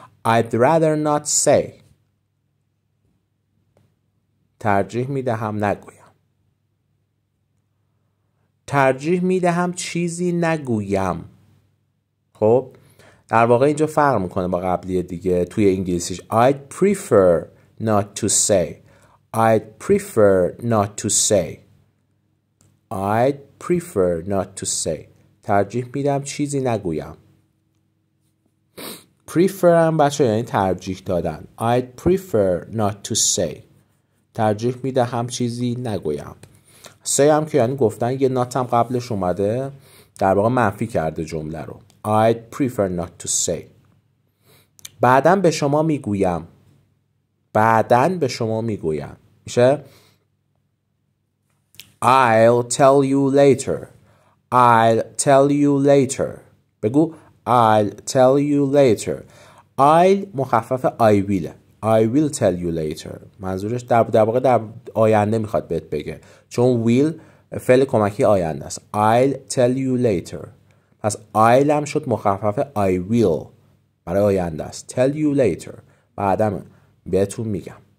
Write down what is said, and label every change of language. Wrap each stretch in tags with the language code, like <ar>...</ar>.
<en>I'd rather not say.</en> <fa>ترجیح میدهم نگویم. ترجیح میدهم چیزی نگویم. خب در واقع اینجا فرق میکنه با قبلی دیگه. توی انگلیسیش</fa> <en>I'd prefer not to say. I'd prefer not to say. I'd prefer not to say.</en> <fa>ترجیح میدم چیزی نگویم. prefer هم بچه یعنی ترجیح دادن.</fa> <en>I'd prefer not to say.</en> <fa>ترجیح میدهم چیزی نگویم. say هم که یعنی گفتن، یه not هم قبلش اومده در واقع منفی کرده جمله رو.</fa> <en>I'd prefer not to say.</en> <fa>بعداً به شما میگویم. بعداً به شما میگویم میشه</fa> <en>I'll tell you later. I'll tell you later. بگو I'll tell you later. I'll مخفف I will. I will tell you later.</en> <fa>منظورش در واقع در آینده میخواد بهت بگه، چون will فعل کمکی آینده است.</fa> <en>I'll tell you later.</en> <fa>پس I'll هم شد مخفف</fa> <en>I will</en> <fa>برای آینده است.</fa> <en>Tell you later.</en> <fa>بعدم بهتون میگم.</fa>